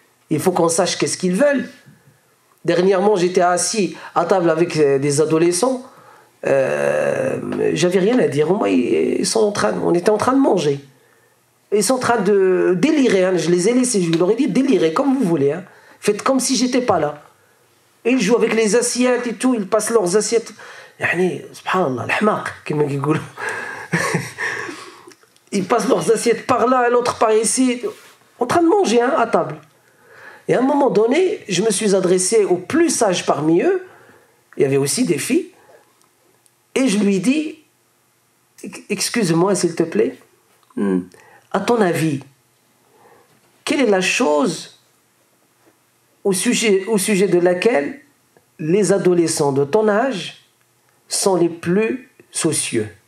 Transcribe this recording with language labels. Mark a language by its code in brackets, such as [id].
[fr] Il faut qu'on sache qu'est-ce qu'ils veulent. Dernièrement, j'étais assis à table avec des adolescents. J'avais rien à dire. Moi, on était en train de manger. Ils sont en train de délirer. Hein. Je les ai laissés. Je leur ai dit délirez comme vous voulez. Hein. Faites comme si j'étais pas là. Et ils jouent avec les assiettes et tout. Ils passent leurs assiettes. [ar] يعني سبحان الله الحماق كما يقولوا. [fr] Ils passent leurs assiettes par là, l'autre par ici, en train de manger hein, à table. Et à un moment donné, je me suis adressé aux plus sages parmi eux. Il y avait aussi des filles. Et je lui dis, excuse-moi s'il te plaît, à ton avis, quelle est la chose au sujet de laquelle les adolescents de ton âge sont les plus soucieux?